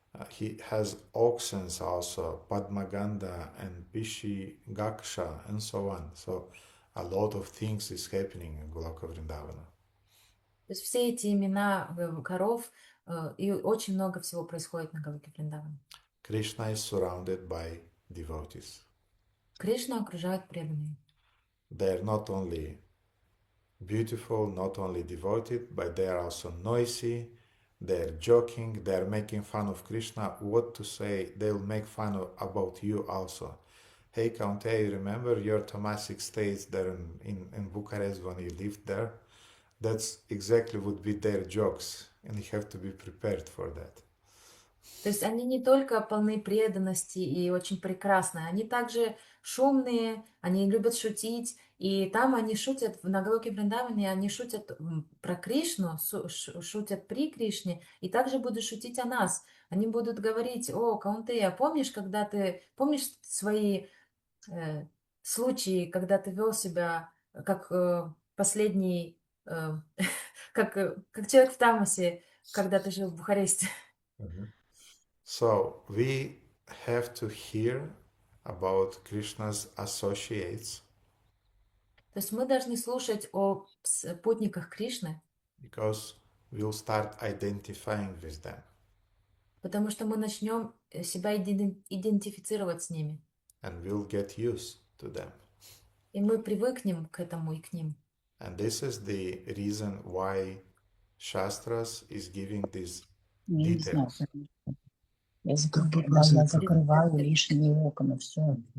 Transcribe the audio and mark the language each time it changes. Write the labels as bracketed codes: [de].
[en] He has oxen also, Padmaganda and Pishi Gaksha, and so on. So a lot of things is happening in Goloka Vrindavana. [ru] То есть все эти имена коров и очень много всего происходит на Галоке Вриндаване. [en] Krishna is surrounded by devotees. [ru] Кришну окружают преданные. [en] They are not only beautiful, not only devoted, but they are also noisy. They are joking. They are making fun of Krishna. What to say? They will make fun about you also. Hey, Kaunte, you remember your Tomasic stays there in Bucharest when you lived there? That's exactly would be their jokes, and you have to be prepared for that. [ru] То есть они не только полны преданности и очень прекрасны, они также шумные, они любят шутить, и там они шутят, на Галоке Вриндаване они шутят про Кришну, шутят при Кришне, и также будут шутить о нас. Они будут говорить: о, Каунтея, помнишь свои случаи, когда ты вел себя как последний как человек в Тамасе, когда ты жил в Бухаресте. [en] So we have to hear about Krishna's associates [ru] То есть мы должны слушать о путниках Кришны, [en] because we'll start identifying with them [ru] потому что мы начнем себя идентифицировать с ними. [en] and we'll get used to them. [ru] И мы привыкнем к этому и к ним. [en] And this is the reason why Shastras is giving these [ru] Я не знаю, [en] details. [ru] когда я закрываю лишние окна, все.